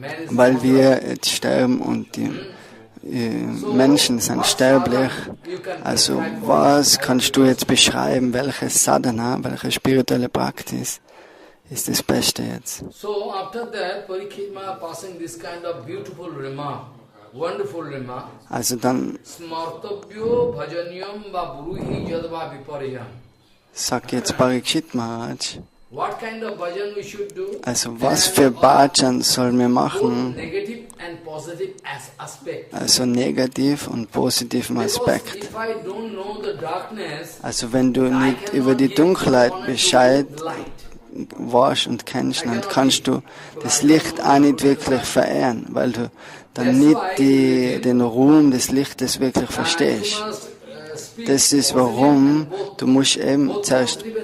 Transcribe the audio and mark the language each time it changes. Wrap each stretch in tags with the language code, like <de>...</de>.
<de>Weil wir jetzt sterben und die Menschen sind sterblich. Also was kannst du jetzt beschreiben, welche Sadhana, welche spirituelle Praxis ist das Beste jetzt?</de> <en>So after that, Pariksit Maharaj passing this kind of beautiful remark, wonderful remark.</en> <de>Also dann</de> <sa>Smartabhyo bhajanyam va buruhi yadva vipariyam.</sa> <de>Sagt jetzt Pariksit Maharaj.</de> <en>What kind of bhajan we should do?</en> <de>Also was für Bhajan sollen wir machen?</de> <en>Negative and positive aspect.</en> <de>Also negativ und positiven Aspekt.</de> <en>If I don't know the darkness,</en> <de>also wenn du nicht über die Dunkelheit Bescheid weißt und kennst, dann kannst du das Licht auch nicht wirklich verehren, weil du dann nicht den Ruhm des Lichtes wirklich verstehst. Das ist warum du musst eben zuerst</de>